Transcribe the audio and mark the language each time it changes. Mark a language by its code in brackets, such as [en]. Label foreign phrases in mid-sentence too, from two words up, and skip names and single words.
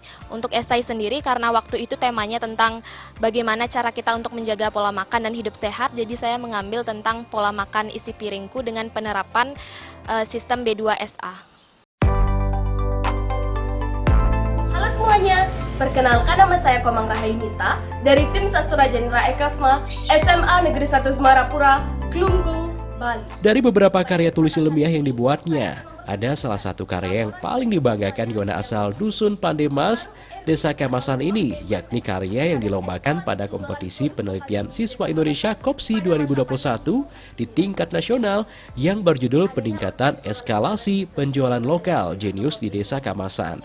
[id] Untuk esai sendiri karena waktu itu temanya tentang bagaimana cara kita untuk menjaga pola makan dan hidup sehat, jadi saya mengambil tentang pola makan isi piringku dengan penerapan sistem B2SA. Halo semuanya, perkenalkan nama saya Komang Rahayunita dari tim Sastra Jendra Ekasma SMA Negeri 1 Semarapura, Kelungkung, Bali. Dari beberapa karya tulis ilmiah yang dibuatnya, ada salah satu karya yang paling dibanggakan Yohana asal Dusun Pandemas, Desa Kamasan ini, yakni karya yang dilombakan pada kompetisi penelitian siswa Indonesia KOPSI 2021 di tingkat nasional yang berjudul Peningkatan Eskalasi Penjualan Lokal Jenius di Desa Kamasan.